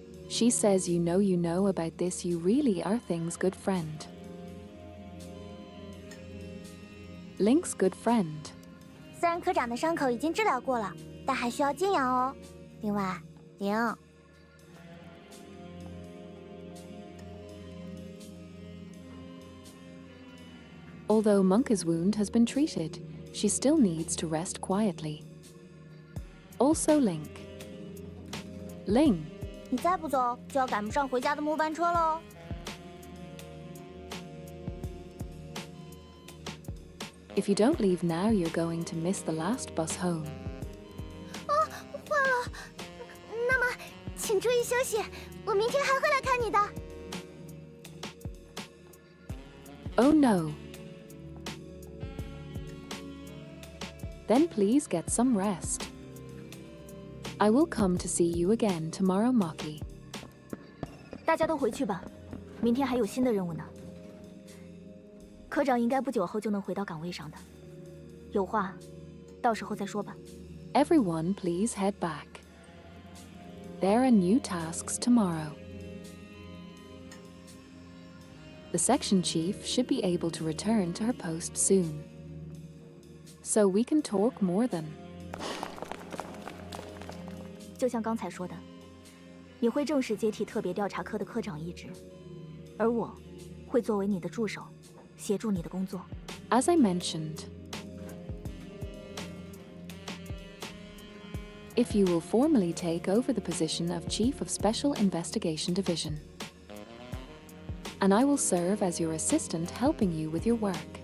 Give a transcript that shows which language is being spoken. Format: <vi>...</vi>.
<en>She says, you know about this, you really are Thing's good friend. Link's good friend.</en> <zh>虽然科长的伤口已经治疗过了，但还需要静养哦。另外，灵。</zh> <en>Although Monka's wound has been treated, she still needs to rest quietly. Also Link. Ling.</en> <zh>你再不走，就要赶不上回家的末班车喽。</zh> <en>If you don't leave now, you're going to miss the last bus home.</en> <zh>坏了，那么请注意休息，我明天还会来看你的。</zh> <en>Oh no. Then please get some rest. I will come to see you again tomorrow, Maki.</en> <zh>大家都回去吧，明天还有新的任务呢。科长应该不久后就能回到岗位上的，有话到时候再说吧。</zh> <en>Everyone, please head back. There are new tasks tomorrow. The section chief should be able to return to her post soon. So we can talk more then.</en> <zh>就像刚才说的，你会正式接替特别调查科的科长一职，而我会作为你的助手，协助你的工作。</zh> <en>As I mentioned, if you will formally take over the position of Chief of Special Investigation Division, and I will serve as your assistant helping you with your work.</en>